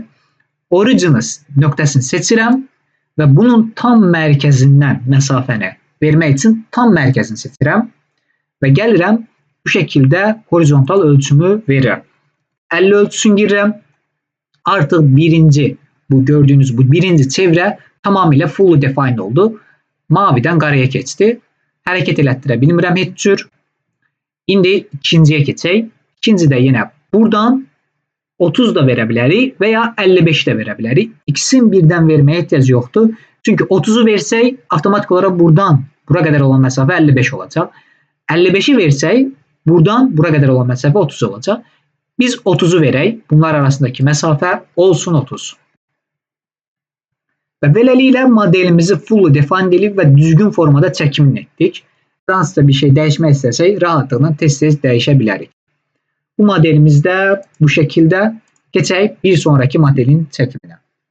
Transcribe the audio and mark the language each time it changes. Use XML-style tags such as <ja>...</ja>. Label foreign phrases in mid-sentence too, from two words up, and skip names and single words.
<az>Origins nöqtəsini seçirəm və bunun tam mərkəzindən məsafəni vermək üçün tam mərkəzini seçirəm və gəlirəm bu şəkildə horizontal ölçümü verirəm. 50 ölçüsünü girirəm. Artıq bu gördüyünüz bu birinci çevrə tamamilə</az> <en>fully defined</en> <az>oldu. Mavidən qaraya keçdi. Hərəkət elətdirə bilmirəm heç cür. İndi ikinciyə keçək. İkincidə yenə buradan 30 da verə bilərik və ya 55 də verə bilərik. İkisini birdən verməyə ehtiyac yoxdur. Çünki 30'u versək, avtomatik olaraq buradan bura qədər olan məsafə 55 olacaq. 55'i versək, buradan bura qədər olan məsafə 30 olacaq. Biz 30'u verək. Bunlar arasındakı məsafə olsun 30. Və beləliklə modelimizi</az> <en>fully defined</en> <az>edib və düzgün formada çəkimin etdik. Hansısa bir şey dəyişmək istəsək, rahatlıqla tez-tez dəyişə bilərik. Bu modelimizdə bu şəkildə keçək bir sonraki modelin çəkiminə.</az>